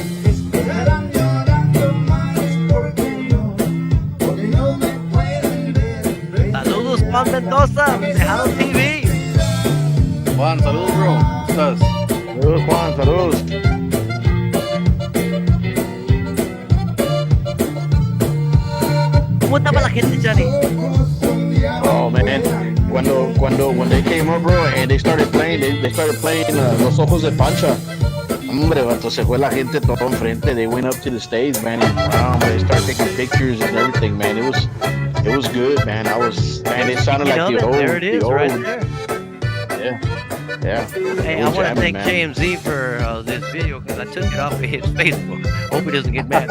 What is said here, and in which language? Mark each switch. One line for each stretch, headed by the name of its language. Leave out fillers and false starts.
Spanish: Estarán llorando más porque no me pueden ver. Saludos, Juan Mendoza, Tejado TV. Juan, saludos, bro. ¿Cómo estás? Saludos, Juan. Saludos. ¿Cómo estaba la gente, Johnny?
English: Oh man, when they came up, bro, and they started playing, they started playing Los Ojos de Pancha.
Spanish: Hombre, vato, se fue la gente todo enfrente.
English: They went up to the stage, man, and wow, they started taking pictures and everything, man. It was good, man. Man, it sounded like the old, There it is, the right old, there. yeah. Hey, It I was want to jamming, man. JMZ for this video because I took it off of his Facebook. Hope he doesn't get mad.